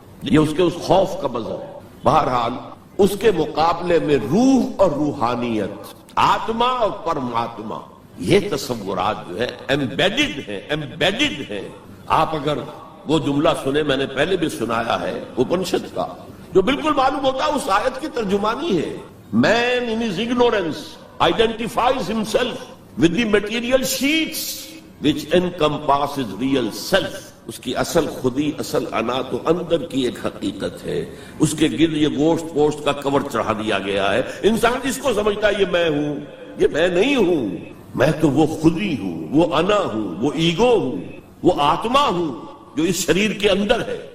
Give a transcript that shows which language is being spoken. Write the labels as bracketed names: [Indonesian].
[Urdu] یہ اس کے اس خوف کا مذہب ہے. بہرحال اس کے مقابلے میں روح اور روحانیت، آتما اور پرماتما، یہ تصورات جو ہے ایمبیڈڈ ہیں. آپ اگر وہ جملہ سنیں، میں نے پہلے بھی سنایا ہے اپنشد کا، جو بالکل معلوم ہوتا ہے اس آیت کی ترجمانی ہے. [English] Man in his ignorance identifies himself with the material sheets which encompasses real self. [Urdu] اس کی اصل خودی، اصل انا تو اندر کی ایک حقیقت ہے. اس کے گرد یہ گوشت پوشت کا کور چڑھا دیا گیا ہے. انسان جس کو سمجھتا ہے یہ میں ہوں، یہ میں نہیں ہوں. میں تو وہ خودی ہوں، وہ انا ہوں، وہ ایگو ہوں، وہ آتما ہوں جو اس شریر کے اندر ہے.